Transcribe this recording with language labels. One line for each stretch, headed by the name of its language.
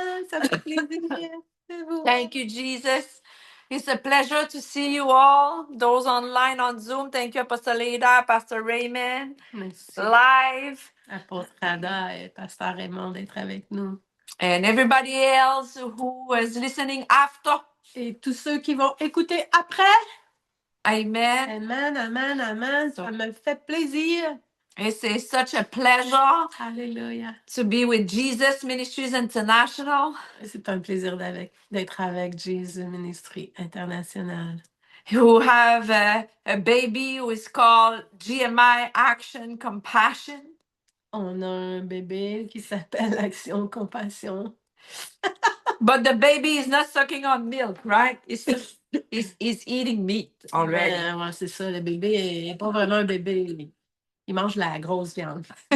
French: Ça fait plaisir de vous voir.
English: Thank you, Jesus. It's a pleasure to see you all. Those online on Zoom, thank you, Pastor Leda, Pastor Raymond,
French: Merci,
English: live,
French: apôtre Ada et pasteur Raymond, d'être avec nous.
English: and everybody else who is listening after.
French: Et tous ceux qui vont écouter après. Amen. Amen, amen, amen. Ça me fait plaisir.
English: It's such a pleasure Alléluia. to be with Jesus Ministries International,
French: C'est un plaisir d'être avec Jésus Ministry International.
English: who have a baby who is called GMI Action Compassion.
French: On a un bébé qui s'appelle Action Compassion.
English: But the baby is not sucking on milk, right? He's eating meat already.
French: Ouais, c'est ça, le bébé n'est pas vraiment un bébé. Il mange la grosse viande.